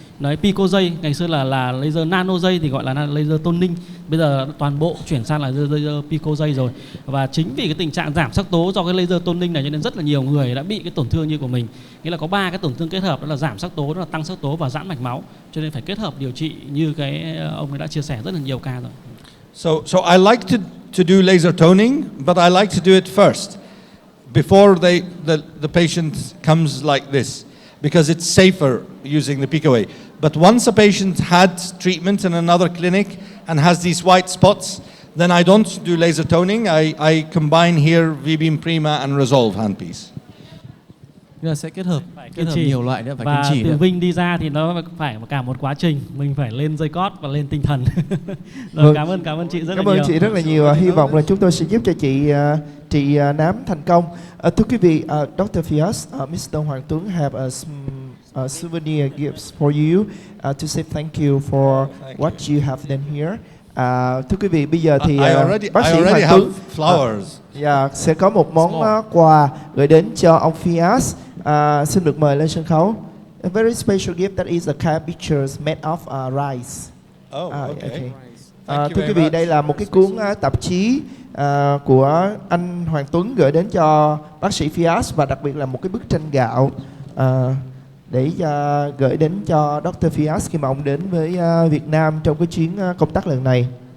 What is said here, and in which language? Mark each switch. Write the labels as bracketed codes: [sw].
[vi] Đấy, pico dây ngày xưa là laser nano dây thì gọi là laser toning, bây giờ toàn bộ chuyển sang là laser pico dây rồi. Và chính vì cái tình trạng giảm sắc tố do cái laser toning này cho nên rất là nhiều người đã bị cái tổn thương như của mình. Nghĩa là có 3 cái tổn thương kết hợp, đó là giảm sắc tố, đó là tăng sắc tố và giãn mạch máu, cho nên phải kết hợp điều trị như cái ông ấy đã chia sẻ rất là nhiều ca rồi. [en] So I like to do laser toning, but I like to do it first, before the patient comes like this, because it's safer using the Pico Way. But once a patient had treatment in another clinic and has these white spots, then I don't do laser toning. I combine here V-Beam Prima and Resolve handpiece. [vi] Là sẽ kết hợp nhiều loại nữa, phải và kiên trì từ nữa. Vinh đi ra thì nó phải cả một quá trình, mình phải lên dây cót và lên tinh thần. Rồi, Vâng. cảm ơn chị rất Cảm là ơn nhiều. chị rất là nhiều. Hy vọng là chúng tôi sẽ giúp cho chị trị nám thành công. Thưa quý vị, Dr. Firas, Mr. [en] Hoàng Tuấn have a souvenir gifts for you to say thank you for what you have done here. [vi] Thưa quý vị, bây giờ thì bác sĩ Hoàng Tuấn sẽ có một món quà gửi đến cho ông Firas. Xin được mời lên sân khấu. [en] A very special gift that is a card pictures made of rice. Okay. [vi] Thưa quý vị, đây là một cái cuốn tạp chí của anh Hoàng Tuấn gửi đến cho bác sĩ Firas, và đặc biệt là một cái bức tranh gạo để gửi đến cho Dr. Firas khi mà ông đến với Việt Nam trong cái chuyến công tác lần này.